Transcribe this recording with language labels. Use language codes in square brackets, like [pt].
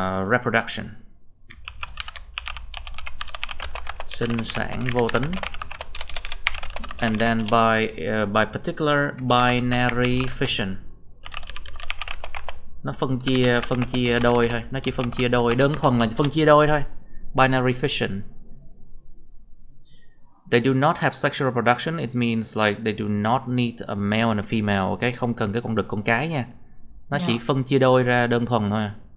[vi] Reproduction, sinh sản vô tính. [en] And then by particular binary fission, [vi] nó phân chia đôi thôi, nó chỉ phân chia đôi, đơn thuần là phân chia đôi thôi. [en] Binary fission. They do not have sexual reproduction. It means like they do not need a male and a female. [vi] Okay, không cần cái con đực con cái nha. Nó chỉ phân chia đôi ra đơn thuần thôi.